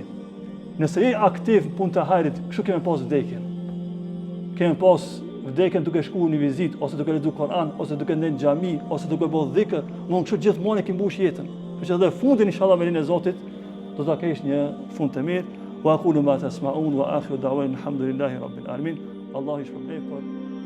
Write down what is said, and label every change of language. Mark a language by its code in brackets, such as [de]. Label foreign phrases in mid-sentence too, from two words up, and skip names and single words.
[sq] Nëse je aktiv në punë të hajrit, kështu kemë pas vdekjen. Kemë pas vdekjen duke shkuar në vizitë, ose duke lexuar Kur'an, ose duke ndër në xhami, ose duke bërë dhikr, mund kështu gjithmonë e ke mbush jetën. Kështu që edhe fundin inshallah me lenin e Zotit do ta kesh një fund të mirë. [ar] وأقول ما تسمعون وآخر دعوانا الحمد لله رب العالمين. [sq] Allahu i shpërblet.